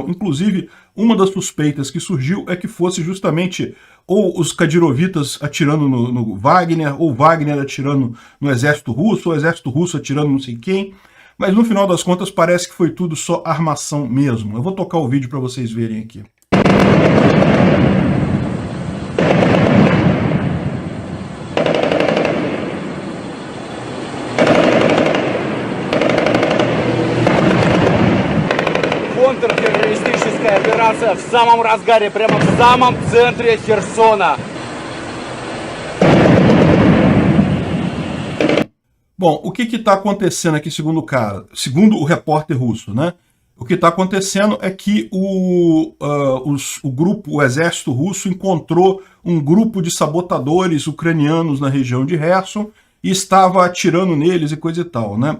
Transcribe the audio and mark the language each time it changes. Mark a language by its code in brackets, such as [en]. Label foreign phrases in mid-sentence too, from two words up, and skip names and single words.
[pt] Inclusive, uma das suspeitas que surgiu é que fosse justamente ou os Kadyrovitas atirando no Wagner, ou Wagner atirando no exército russo, ou o exército russo atirando não sei quem. Mas no final das contas parece que foi tudo só armação mesmo. Eu vou tocar o vídeo para vocês verem aqui. [ru] Контртеррористическая операция в самом разгаре, прямо в самом центре Херсона. [pt] Bom, o que está acontecendo aqui, segundo o cara, segundo o repórter russo, né? O que está acontecendo é que o exército russo encontrou um grupo de sabotadores ucranianos na região de Kherson e estava atirando neles e coisa e tal, né?